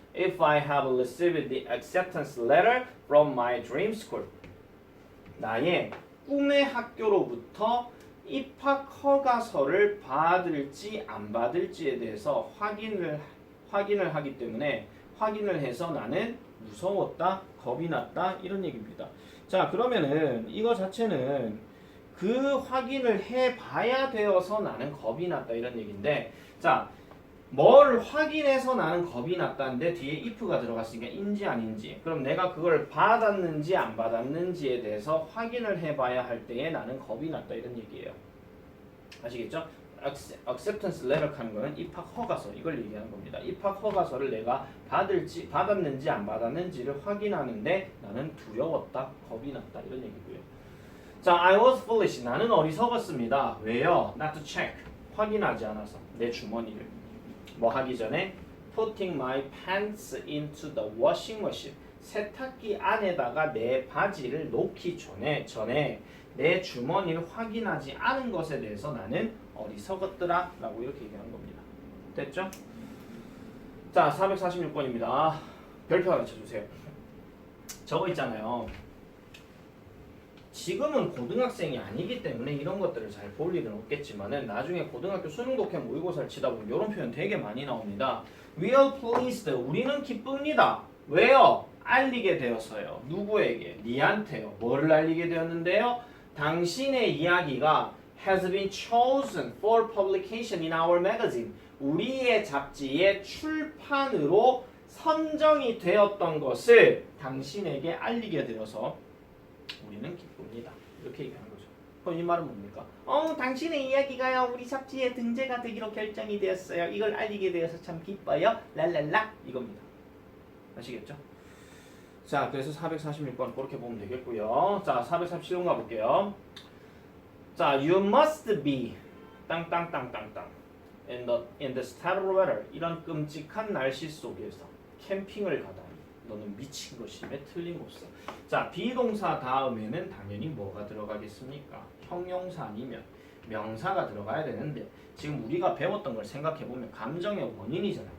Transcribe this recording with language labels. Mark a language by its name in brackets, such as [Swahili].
[English] If I have received the acceptance letter from my dream school. [Korean] 나의 꿈의 학교로부터 입학 허가서를 받을지 안 받을지에 대해서 확인을 하기 때문에 확인을 해서 나는 무서웠다, 겁이 났다 이런 얘기입니다. 자, 그러면은 이거 자체는 그 확인을 해봐야 되어서 나는 겁이 났다 이런 얘기인데, 자, 뭘 확인해서 나는 겁이 났다는데 뒤에 if가 들어갔으니까 인지 아닌지, 그럼 내가 그걸 받았는지 안 받았는지에 대해서 확인을 해봐야 할 때에 나는 겁이 났다 이런 얘기예요. 아시겠죠? [English] acceptance letter [Korean] 하는 거는 입학 허가서 이걸 얘기하는 겁니다. 입학 허가서를 내가 받았는지 안 받았는지를 확인하는데 나는 두려웠다, 겁이 났다 이런 얘기고요. 자, [English] I was foolish. [Korean] 나는 어리석었습니다. 왜요? [English] Not to check. [Korean] 확인하지 않아서 내 주머니를. 뭐 하기 전에 [English] putting my pants into the washing machine. [Korean] 세탁기 안에다가 내 바지를 놓기 전에 내 주머니를 확인하지 않은 것에 대해서 나는 어리석었더라 라고 이렇게 얘기하는 겁니다. 됐죠? 자, 446번입니다. 별표 하나 쳐주세요. 저거 있잖아요. 지금은 고등학생이 아니기 때문에 이런 것들을 잘 볼 일은 없겠지만은 나중에 고등학교 수능 독해 모의고사를 치다 보면 이런 표현 되게 많이 나옵니다. [English] We are pleased. [Korean] 우리는 기쁩니다. 왜요? 알리게 되었어요. 누구에게? 니한테요. 뭐를 알리게 되었는데요? 당신의 이야기가 [English] has been chosen for publication in our magazine. [Korean] 우리의 잡지의 출판으로 선정이 되었던 것을 당신에게 알리게 되어서 우리는 기쁩니다. 이렇게 얘기하는 거죠. 그럼 이 말은 뭡니까? 당신의 이야기가요 우리 잡지에 등재가 되기로 결정이 되었어요. 이걸 알리게 되어서 참 기뻐요. 랄랄라 이겁니다. 아시겠죠? 자, 그래서 446번 그렇게 보면 되겠고요. 자, 437번 가볼게요. 자, [English] you must be 땅땅땅땅땅 in the starry weather. [Korean] 이런 끔찍한 날씨 속에서 캠핑을 가다니 너는 미친 것임에 틀림없어. 자, 비동사 다음에는 당연히 뭐가 들어가겠습니까? 형용사 아니면 명사가 들어가야 되는데 지금 우리가 배웠던 걸 생각해보면 감정의 원인이잖아.